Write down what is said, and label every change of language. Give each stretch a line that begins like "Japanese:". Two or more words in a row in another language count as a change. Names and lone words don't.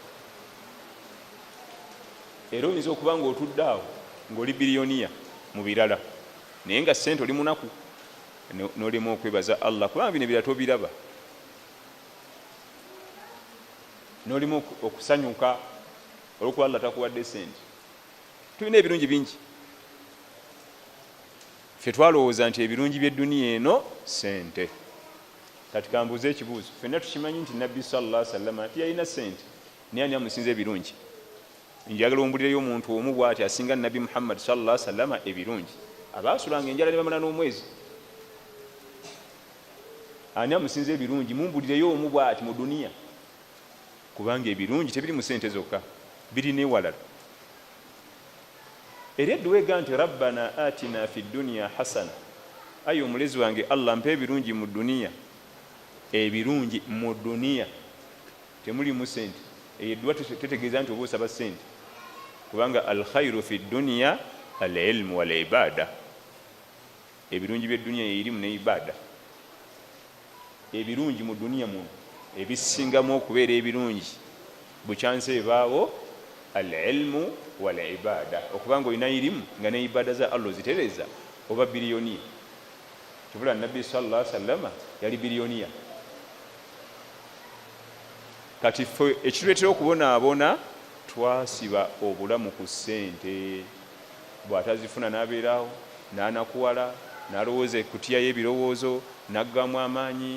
Ganda: Era oyinza okuba ng'otudde awo ng'oli biliyoniya mu birala, naye nga sente oli munaku, n'olema okwebaza Allah kubanga bino ebirala tobiraba, n'olema okusanyuka olwokuba Allah takuwadde sente. Tulina ebirungi bingi. Ffe twalowooza nti ebirungi by'edduniya eno sente. Kati kambuuze ekibuuzo, ffenna tukimanyi nti Nabbi
Arabic: صلى الله عليه وسلم
Ganda: ati yalina sente, naye ani amusinza ebirungi? Njagala ombulireyo omuntu omu bw'ati asinga Nabbi Muhammad
Arabic: صلى الله عليه وسلم
Ganda: ebirungi. Abaasulanga enjala ne bamala n'omwezi. Ani amusinza ebirungi? Mumbulireyo omu bw'ati mu duniya. Kubanga ebirungi tebiri mu sente zokka, biri n'ewalala. Era edduwega nti
Arabic: ربنا آتنا في الدنيا حسنة,
Ganda: ayi omulezi wange Allah mpe ebirungi mu duniya. Ebirungi mu duniya temuli mu sente. Eddwa tetegeeza nti oba osaba sente, kubanga
Arabic: الخير في الدنيا العلم والعبادة.
Ganda: Ebirungi by'edduniya y'erimu ne ibada. Ebirungi mu duniya muno ebisingamu okubeera ebirungi bukyanse ebaawo
Arabic: العلم والعبادة,
Ganda: okubanga olina irimu nga ne ibada za Allah zitereza, oba biliyoniya. Kibula Nabbi
Arabic: صلى الله عليه وسلم
Ganda: yali biliyoniya. Kati ffe ekituleetera okubonaabona twasiba obulamu ku ssente. Bw'atazifuna n'abeerawo n'anakuwala, n'alowooza ekutiya y'ebirowoozo, n'aggamu amaanyi.